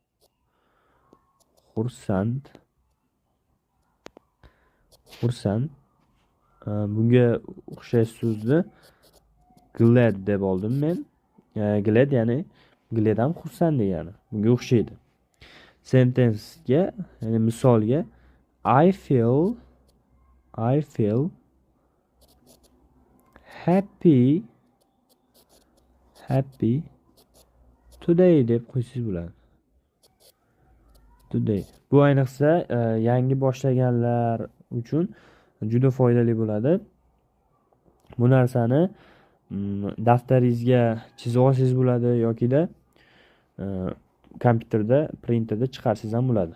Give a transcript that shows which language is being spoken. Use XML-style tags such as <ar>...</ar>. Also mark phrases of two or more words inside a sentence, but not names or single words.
<uz>Bunga o'xshash so'zni glad deb oldim men. Glad ya'ni glad ham xursand degani. Bunga o'xshaydi. Sentence'ga, ya'ni misolga</uz> <en>I feel happy today</en> <uz>deb qo'ysangiz bo'ladi. Today. Bu ayniqsa yangi boshlaganlar uchun juda foydali bo'ladi. Bu narsani daftaringizga chizib olsangiz bo'ladi yoki-da kompyuterda, printerda chiqarsangiz ham bo'ladi.</uz>